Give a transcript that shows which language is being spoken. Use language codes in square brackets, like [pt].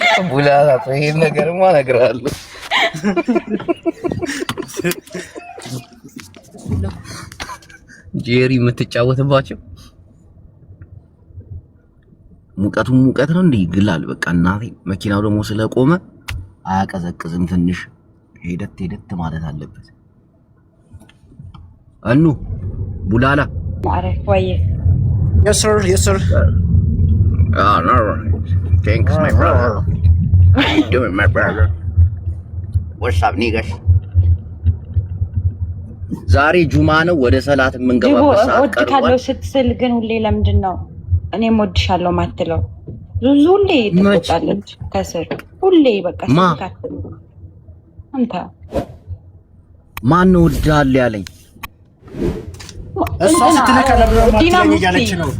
[am] ቡላላ ይሄን ነገርማ እነግርሃለሁ። ጄሪ የምትጫወትባቸው ሙቀት ነው እንዴ? ይግላል በቃ እናቴ። መኪናው ደግሞ ስለቆመ አያቀዘቅዝም። ትንሽ ሄደት ማለት አለበት። አኑ ቡላላ ማረፍ ወይ [en] yes sir no thanks my brother how you doing my brother what's up niggas [am] ዛሬ ጁማ ነው። ወደ ሰላት የምንገባበት ሰዓት ቀርቧል። ካለው ስትስል ግን ሁሌ ለምንድን ነው እኔም ወድሻለሁ ማትለው? ሁሌ ትቆጣለች ከስር ሁሌ በቃ ስካት። አንተ ማን ነው ወዳለ ያለኝ? እሷ ስትልክ ያለች ነው።